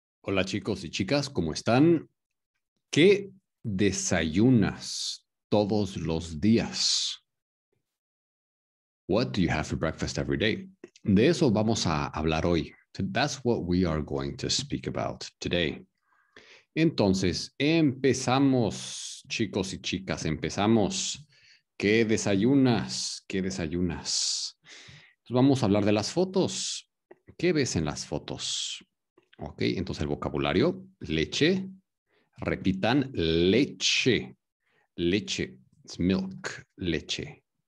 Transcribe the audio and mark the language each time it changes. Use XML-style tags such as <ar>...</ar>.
<es>Hola chicos y chicas, ¿cómo están? ¿Qué desayunas todos los días?</es> <en>What do you have for breakfast every day?</en> <es>De eso vamos a hablar hoy.</es> <en>That's what we are going to speak about today.</en> <es>Entonces, empezamos, chicos y chicas, empezamos. ¿Qué desayunas? ¿Qué desayunas? Entonces, vamos a hablar de las fotos. ¿Qué ves en las fotos? Ok, entonces el vocabulario, leche, repitan, leche, leche,</es> <en>it's milk,</en> <es>leche.</es>